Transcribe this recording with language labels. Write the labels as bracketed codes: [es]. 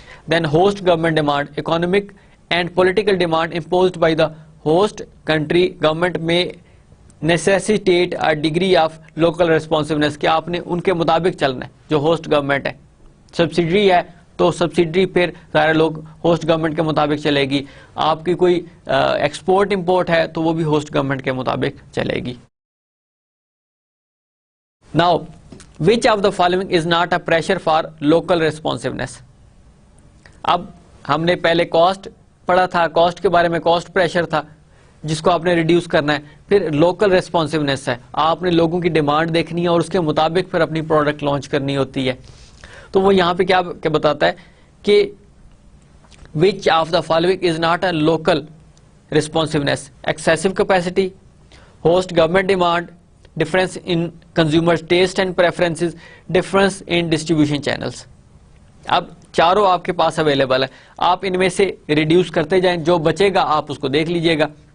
[en] Then host government demand. Economic and political demand imposed by the host country government may necessitate a degree of local responsiveness, [ur] کہ آپ نے ان کے مطابق چلنا ہے. جو ہوسٹ گورنمنٹ ہے, سبسڈری ہے تو سبسڈری پھر سارے لوگ ہوسٹ گورنمنٹ کے مطابق چلے گی. آپ کی کوئی ایکسپورٹ امپورٹ ہے تو وہ بھی ہوسٹ گورنمنٹ کے مطابق چلے گی. [en] Now which of the following is not a pressure for local responsiveness. [ur] اب ہم نے پہلے کاسٹ پڑھا تھا, کاسٹ کے بارے میں کاسٹ پریشر تھا جس کو آپ نے ریڈیوس کرنا ہے. پھر لوکل ریسپانسونیس ہے, آپ نے لوگوں کی ڈیمانڈ دیکھنی ہے اور اس کے مطابق پھر اپنی پروڈکٹ لانچ کرنی ہوتی ہے. تو وہ یہاں پہ کیا بتاتا ہے کہ [en] which of the following is not a local responsiveness. excessive capacity, host government demand, difference in consumers taste and preferences, difference in distribution channels. [ur] اب چاروں آپ کے پاس اویلیبل ہے, آپ ان میں سے ریڈیوس کرتے جائیں, جو بچے گا آپ اس کو دیکھ لیجئے گا.